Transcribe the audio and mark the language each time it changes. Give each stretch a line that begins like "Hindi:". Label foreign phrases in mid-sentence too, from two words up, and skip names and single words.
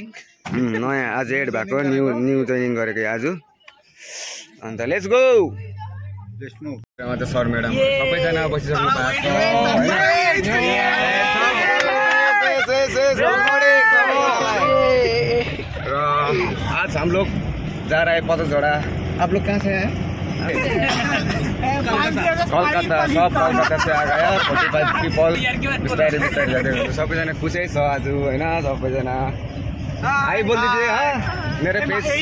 Nepali: नयाँ आज एड भएको
English: new joining
Nepali: गरेको आज। अन्त
English: let's go.
Nepali: सर म्याडम सबैजना बसिसक्नु भएको र
Hindi: आज हम लोग जा रहे
Nepali: पत्थरझोडा।
Hindi: आप लोग कहाँ से हैं? कलकत्ता। सब कलकत्ता से आ गया 45 पीपल।
Nepali: बिस्तारै जाँदै सबैजना खुसै छ आज होइन।
Hindi: सबैजना आई बोल दीजिए। हाँ मेरे पेज